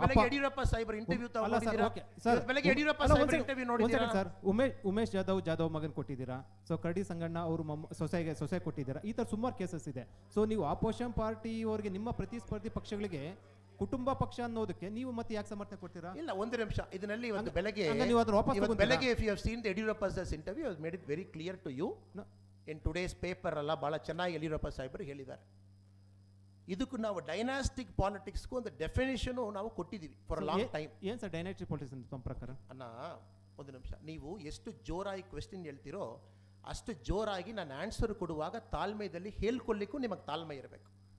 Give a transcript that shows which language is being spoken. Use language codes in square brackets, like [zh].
[kn] ಬೆಳಗ್ಗೆ ಯಡಿಯೂರಪ್ಪ ಸಾಹೇಬರ ಇಂಟರ್ವ್ಯೂ ತಗೊಂಡಿದ್ದೀರಾ? ಬೆಳಗ್ಗೆ ಯಡಿಯೂರಪ್ಪ ಸಾಹೇಬರ ಇಂಟರ್ವ್ಯೂ ನೋಡಿದ್ದೀರಾ ಸರ್? ಉಮೇಶ್ ಜಾಧವ್ ಮಗನ್ ಕೊಟ್ಟಿದ್ದೀರಾ. ಸೊ ಕರಡಿ ಸಂಗಣ್ಣ ಅವರು ಸೊಸೆ ಕೊಟ್ಟಿದ್ದೀರಾ. ಈ ತರ ಸುಮಾರು ಕೇಸಸ್ ಇದೆ. ಸೊ ನೀವು ಆಪೋಸಿಷನ್ ಪಾರ್ಟಿ ಅವರಿಗೆ, ನಿಮ್ಮ ಪ್ರತಿಸ್ಪರ್ಧಿ ಪಕ್ಷಗಳಿಗೆ ಕುಟುಂಬ ಪಕ್ಷ ಅನ್ನೋದಕ್ಕೆ ನೀವು ಮತ್ತೆ ಯಾಕೆ ಸಮರ್ಥನೆ ಕೊಡ್ತೀರಾ? ಇಲ್ಲ, ಒಂದು ನಿಮಿಷ. ಇದರಲ್ಲಿ ಇವತ್ತು ಬೆಳಗ್ಗೆ [en] if you have seen the Yadurappa's interview, I have made it very clear to you. In today's paper [kn] ಅಲ್ಲ, ಬಹಳ ಚೆನ್ನಾಗಿ ಯಡಿಯೂರಪ್ಪ ಸಾಹೇಬರು ಹೇಳಿದ್ದಾರೆ. ಇದಕ್ಕೂ ನಾವು ಡೈನಾಸ್ಟಿಕ್ ಪಾಲಿಟಿಕ್ಸ್ಗೂ ಒಂದು ಡೆಫಿನೇಷನ್ ನಾವು ಕೊಟ್ಟಿದ್ದೀವಿ [en] For a long time. [kn] ಏನು ಸರ್ ಡೈನಾಸ್ಟಿಕ್ ಪಾಲಿಟಿಕ್ಸ್ ಅಂತ ತಮ್ಮ ಪ್ರಕಾರ? ಅಣ್ಣ ಒಂದು ನಿಮಿಷ, ನೀವು ಎಷ್ಟು ಜೋರಾಗಿ ಕ್ವೆಶ್ಚನ್ ಹೇಳ್ತೀರೋ ಅಷ್ಟು ಜೋರಾಗಿ ನಾನು ಆನ್ಸರ್ ಕೊಡುವಾಗ ತಾಳ್ಮೆಯಲ್ಲಿ ಹೇಳ್ಕೊಳ್ಳಿಕ್ಕೂ ನಿಮಗೆ ತಾಳ್ಮೆ ಇರಬೇಕು.